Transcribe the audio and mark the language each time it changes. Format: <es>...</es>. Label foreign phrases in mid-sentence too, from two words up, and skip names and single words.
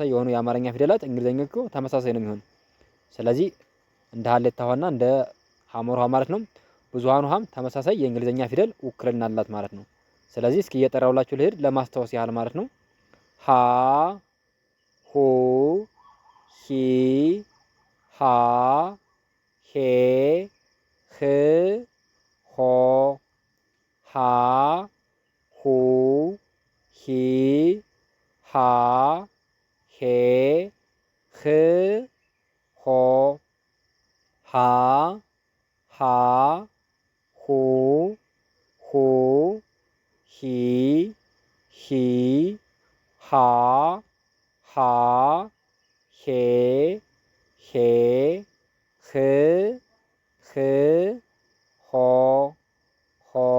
<am>የሆኑ የአማርኛ ፊደላት እንግሊዘኛው ተመሳሳይ ነው የሚሆነው። ስለዚህ እንደ ሀሌታ ውሃና እንደ ሐመር ውሃ ማለት ነው። ብዙሃን ውሃም ተመሳሳይ የእንግሊዘኛ ፊደል ውክልና አላት ማለት ነው። ስለዚህ እስኪ እየጠራውላችሁ ልሄድ ለማስታወስ ያህል ማለት ነው። ሀ ሁ ሂ ሃ ሄ ህ ሆ ሃ ሁ ሂ ሃ ሄ ህ ሆ ሃ ሃ ሁ ሁ ሂ ሂ ሃ ሃ ሄ ሄ ህ ህ ሆ ሆ</am>